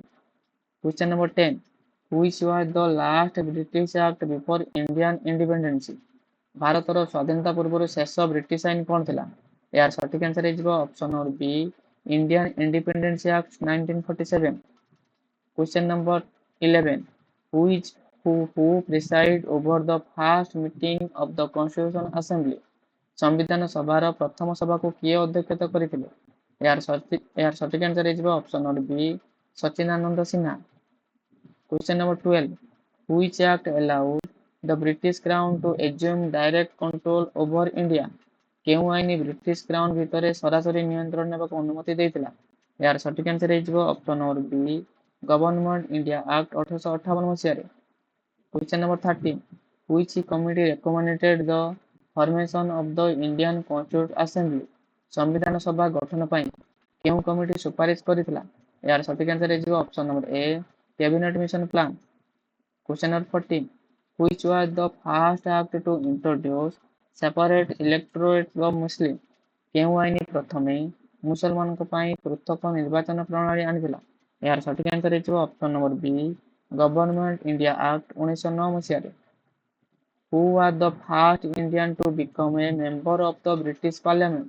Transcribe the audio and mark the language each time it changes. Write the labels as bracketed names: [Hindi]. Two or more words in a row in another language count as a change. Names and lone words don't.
[English] Question number 10, which was the last British act before Indian independence? [Odia] ଭାରତର ସ୍ୱାଧୀନତା ପୂର୍ବରୁ ଶେଷ ବ୍ରିଟିଶ ଆଇନ କ'ଣ ଥିଲା? ଏହାର ସଠିକ୍ ଆନ୍ସର ହେଇଯିବ [English] option number B, [Odia] ଇଣ୍ଡିଆନ୍ ଇଣ୍ଡିପେଣ୍ଡେନ୍ସ ଆକ୍ଟ 1947। [English] Question number 11, who preside over the first meeting of the Constitution Assembly? [Odia] ସମ୍ବିଧାନ ସଭାର ପ୍ରଥମ ସଭାକୁ କିଏ ଅଧ୍ୟକ୍ଷତା କରିଥିଲେ? ଏହାର ସଠିକ୍ ଆନ୍ସର ହେଇଯିବ [English] option number B, [Odia] ସଚିଦାନନ୍ଦ ସିହ୍ନା। [English] Question number 12, which act allowed the British Crown to assume direct control over India? [Odia] କେଉଁ ଆଇନ ବ୍ରିଟିଶ କ୍ରାଉନ ଭିତରେ ସରାସରି ନିୟନ୍ତ୍ରଣ ନେବାକୁ ଅନୁମତି ଦେଇଥିଲା? ଏହାର ସଠିକ୍ ଆନ୍ସର ହେଇଯିବ [English] option number B, [Odia] ଗଭର୍ଣ୍ଣମେଣ୍ଟ ଇଣ୍ଡିଆ ଆକ୍ଟ 1858 ମସିହାରେ। [English] Question number 13, which committee recommended the formation of the Indian Constituent Assembly? [Odia] ସମ୍ବିଧାନ ସଭା ଗଠନ ପାଇଁ କେଉଁ କମିଟି ସୁପାରିଶ କରିଥିଲା? ଏହାର ସଠିକ୍ ଆନ୍ସର ହେଇଯିବ [English] option number A, [Odia] କ୍ୟାବିନେଟ ମିଶନ ପ୍ଲାନ୍। [English] Question number 14, which was the first act to introduce separate electorate of Muslim? [Odia] କେଉଁ ଆଇନ ପ୍ରଥମେ ମୁସଲମାନଙ୍କ ପାଇଁ ପୃଥକ ନିର୍ବାଚନ ପ୍ରଣାଳୀ ଆଣିଥିଲା? ଏହାର ସଠିକ୍ ଆନ୍ସର ହେଇଯିବ [English] option number B, [Odia] ଗଭର୍ଣ୍ଣମେଣ୍ଟ ଇଣ୍ଡିଆ ଆକ୍ଟ 1909 ମସିହାରେ। [English] Who was the first Indian to become a member of the British Parliament?